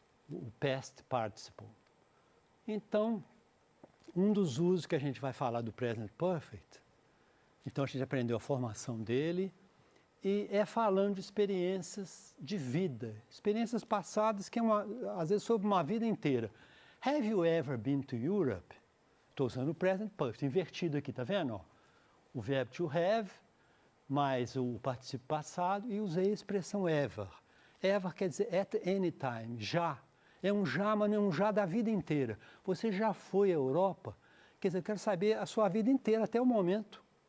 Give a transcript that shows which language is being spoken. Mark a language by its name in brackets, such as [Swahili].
[Portuguese] O past participle. Então, um dos usos que a gente vai falar do present perfect, então a gente aprendeu a formação dele, e é falando de experiências de vida, experiências passadas, que é às vezes sobre uma vida inteira. [English] Have you ever been to Europe? [Portuguese] Estou usando o present perfect, invertido aqui, tá vendo? Ó, o verbo to have, mais o particípio passado, e usei a expressão ever. Ever quer dizer [English] at any time, [Portuguese] já. É um já, mas não é um já da vida inteira. Você já foi à Europa? Quer dizer, eu quero saber a sua vida inteira, até o momento.